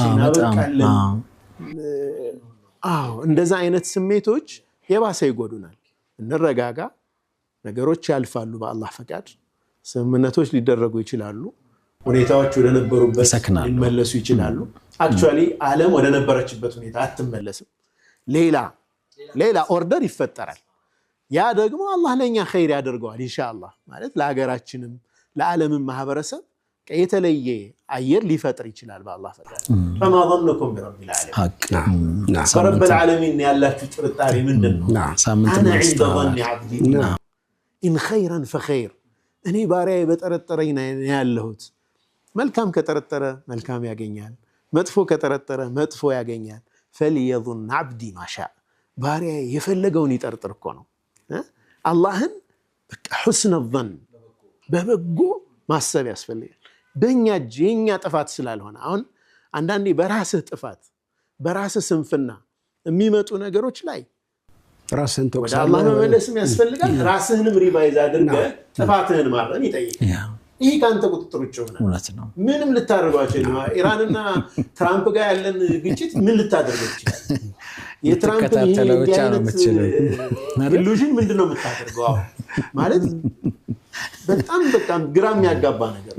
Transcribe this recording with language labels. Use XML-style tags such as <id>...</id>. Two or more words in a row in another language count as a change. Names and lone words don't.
<am>እንደዛ አይነት ስሜቶች የባሰ ይጎዱናል እንረጋጋ ነገሮች ያልፋሉ በአላህ ፈቃድ ስምምነቶች ሊደረጉ ይችላሉ ሁኔታዎች ወደ ነበሩበት ሊመለሱ ይችላሉ አክቹአሊ ዓለም ወደ ነበረችበት ሁኔታ አትመለስም ሌላ ኦርደር ይፈጠራል ያ ደግሞ አላህ ለኛ ኸይር ያደርገዋል ኢንሻአላህ ማለት ለሀገራችንም ለዓለምም ማህበረሰብ የተለየ አየር ሊፈጥር ይችላል በአላህ ፈቃድ</am> <ar>فما ظنكم برب العالمين رب العالمين</ar> <am>ያላችሁ ጥርጣሬ ምንድነው</am> <ar>انا عند ظن عبدي ان خيرا فخير</ar> <am>እኔ ባሪያዬ በጠረጠረኝ ነው ያለሁት መልካም ከጠረጠረ መልካም ያገኛል መጥፎ ከጠረጠረ መጥፎ ያገኛል</am> <ar>فليظن عبدي ما شاء</ar> <am>ባሪያዬ የፈለገውን ይጠርጥር እኮ ነው አላህን በቃ</am> <ar>حسن الظن</ar> <am>በበጎ ማሰብ ያስፈልጋል በእኛ የኛ ጥፋት ስላልሆነ አሁን አንዳንዴ በራስህ ጥፋት በራስህ ስንፍና የሚመጡ ነገሮች ላይ ራስህን ወደ አላህ መመለስም ያስፈልጋል ራስህንም ሪቫይዝ አድርገህ ጥፋትህን ማረም ይጠይቃል ይሄ ካንተ ቁጥጥር ውጭ ነው ምንም ልታደርጓቸው ኢራንና ትራምፕ ጋር ያለን ግጭት ምን ልታደርገው ይችላል የትራምፕ ኢሉዥን ምንድነው የምታደርገው ማለት በጣም ግራም ያጋባ ነገር</am>